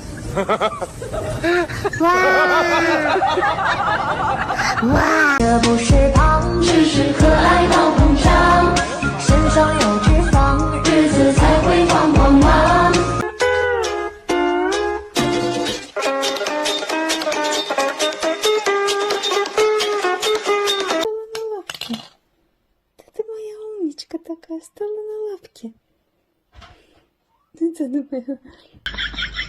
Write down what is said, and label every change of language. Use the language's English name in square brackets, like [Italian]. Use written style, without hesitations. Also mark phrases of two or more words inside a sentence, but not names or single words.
[Chinese] 这不是胖，只是可爱到膨胀，身上有脂肪，日子才会光光亮。 [Russian] Ты моя умничка такая, стала на лапки. Это моя.